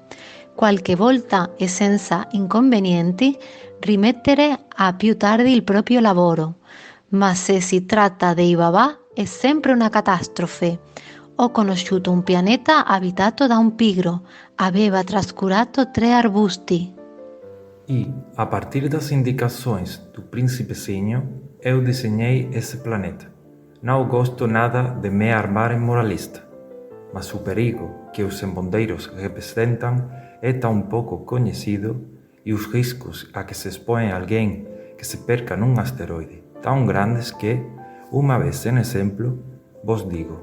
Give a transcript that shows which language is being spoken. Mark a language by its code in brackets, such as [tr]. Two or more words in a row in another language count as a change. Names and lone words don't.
[it] Qualche volta e senza inconvenienti rimettere a più tardi il proprio lavoro, ma se si tratta dei babà è sempre una catastrofe. Ho conosciuto un pianeta abitato da un pigro, aveva trascurato 3 arbusti. [pt] E, a partir das indicações do príncipezinho, eu desenhei esse planeta. Não gosto nada de me armar em moralista, mas o perigo que os embondeiros representam é tão pouco conhecido e os riscos a que se expõe alguém que se perca num asteroide tão grandes que, uma vez em exemplo, vos digo: